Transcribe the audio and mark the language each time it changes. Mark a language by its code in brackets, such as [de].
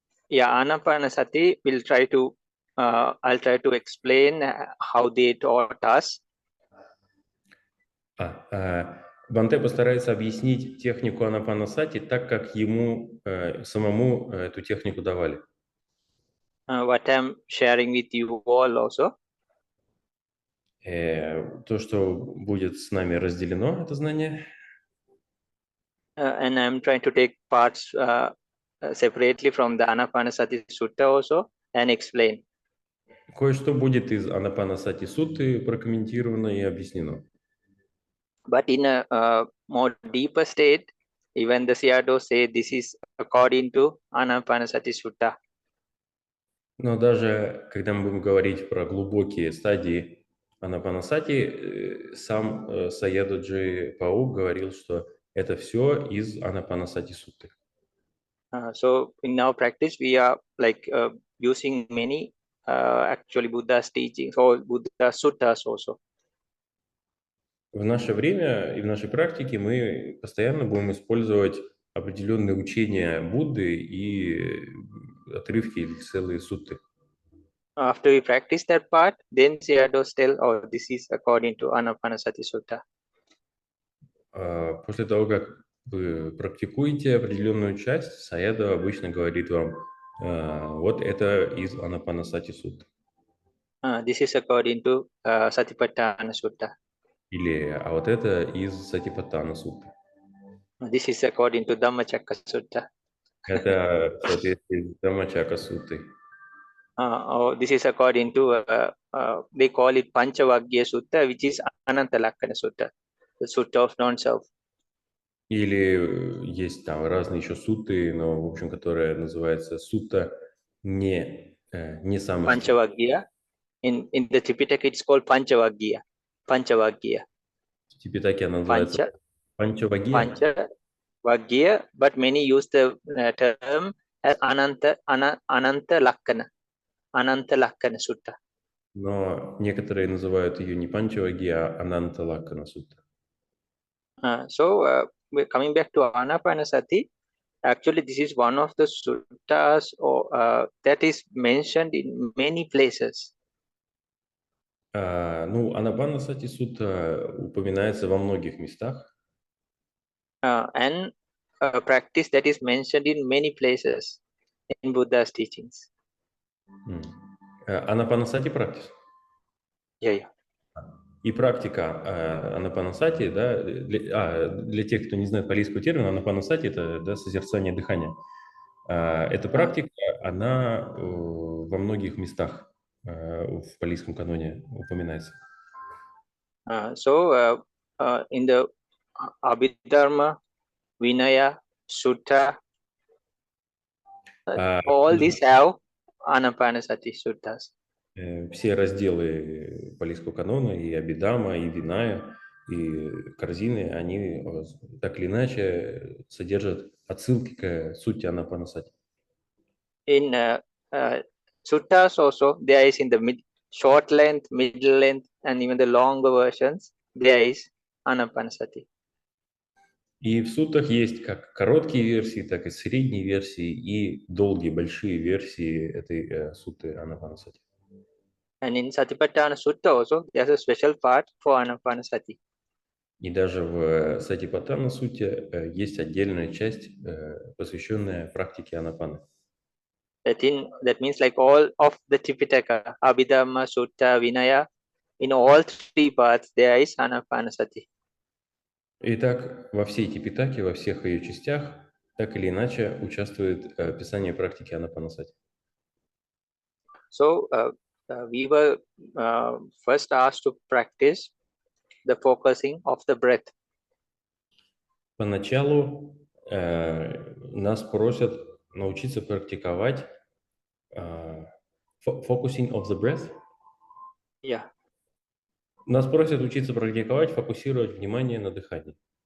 [en] Yeah, Anapanasati, I'll try to explain how they taught us. [ru] Бханте постарается объяснить технику Анапанасати так, как ему самому эту технику давали. [en] What I'm sharing with you all also. [ru] То, что будет с нами разделено, это знание. [en] And I'm trying to take parts separately from the Anapanasati Sutta also and explain. [ru] Кое-что будет из Анапанасати Сутты прокомментировано и объяснено. [en] But in a more deeper state, even the Sayadaw say this is according to Anapanasati Sutta. [ru] Но даже когда мы будем говорить про глубокие стадии Анапанасати, сам Sayadaw Пау говорил, что это все из Анапанасати Сутты. [en] So in our practice, we are like using many actually Buddha's teachings or Buddha suttas also. [ru] В наше время и в нашей практике мы постоянно будем использовать определенные учения Будды и отрывки или целые сутты. [en] After we practice that part, then Sayadaw tell, oh, this is according to Anapanasati Sutta. [ru] После того, как вы практикуете определенную часть, Sayadaw обычно говорит вам, вот это из Анапанасати Сутты. [en] This is according to Satipatthana Sutta. [ru] Или, а вот это из Сатипаттана Сутты. [en] This is according to Dhammacakka Sutta. [ru] Это в соответствии с Дhammačaka Суттой. [en] Or this is according to they call it Panchavagya Sutta, which is Anantalakkana Sutta, the Sutta of non-self. [ru] Или есть там разные еще сутты, но, в общем, которая называется сутта не самых... [en] Panchavagya. In the Tripitaka, it's called Panchavagya. Panchavagya. [ru] В Типитаке она называется Панчавагья. [en] Panchavagya, but many use the term as Ananta Lakkana. Ananta Lakkana Sutta. [ru] Но некоторые называют ее не Панчавагья, а Ананта Лаккана Сутта. [en] We're coming back to Anapanasati. Actually, this is one of the suttas that is mentioned in many places. [ru] Ну, Анапанасати Сутта упоминается во многих местах. [en] And a practice that is mentioned in many places in Buddha's teachings. [ru] Анапанасати практис. [en] Yeah. [ru] И практика Анапанасати, да, для тех, кто не знает палийского термина, Анапанасати – это, да, созерцание дыхания. Эта практика, она во многих местах в палийском каноне упоминается. [en] In the Abhidharma, Vinaya, Sutta, all these have Anapanasati suttas. [ru] Все разделы палийского канона, и Абхидхамма, и Виная, и корзины, они так или иначе содержат отсылки к сути Анапанасати. [en] In suttas also, there is in the short length, middle length, and even the longer versions, there is Anapanasati. [ru] И в суттах есть как короткие версии, так и средние версии, и долгие, большие версии этой сутты Анапанасати. [en] And in Satipatthana Sutta also, there's a special part for Anapanasati. [ru] И даже в Сатипаттана Сутте есть отдельная часть, посвященная практике анапаны. [en] That means like all of the Tripitaka, Abhidhamma, Sutta, Vinaya, in all three parts there is Anapanasati. [ru] Итак, во всей Типитаке, во всех ее частях, так или иначе участвует описание практики Анапанасати. [en] So we were first asked to practice the focusing of the breath. [ru] Поначалу нас просят научиться практиковать [en] focusing of the breath. Yeah. [ru] Нас просят учиться практиковать, фокусировать внимание на дыхании.